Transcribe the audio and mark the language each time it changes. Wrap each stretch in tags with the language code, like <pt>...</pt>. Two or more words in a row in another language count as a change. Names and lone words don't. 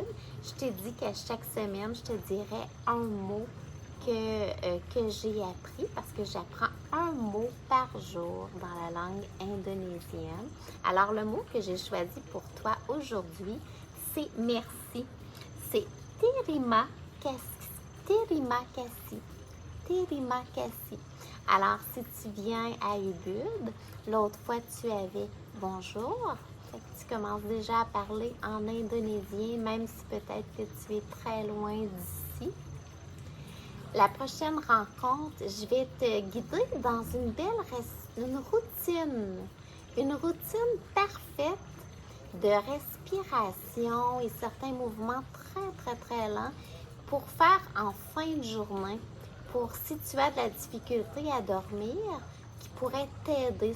<fr>Je t'ai dit qu'à chaque semaine, je te dirais un mot que j'ai appris parce que j'apprends un mot par jour dans la langue indonésienne. Alors, le mot que j'ai choisi pour toi aujourd'hui, c'est merci.</fr> <id>C'est terima kasih. Terima kasih. Terima kasih.</id> <fr>Alors, si tu viens à Ubud, l'autre fois, tu avais bonjour. Fait que tu commences déjà à parler en indonésien, même si peut-être que tu es très loin d'ici. La prochaine rencontre, je vais te guider dans une routine parfaite de respiration et certains mouvements très, très, très lents pour faire en fin de journée, pour si tu as de la difficulté à dormir, qui pourrait t'aider.</fr>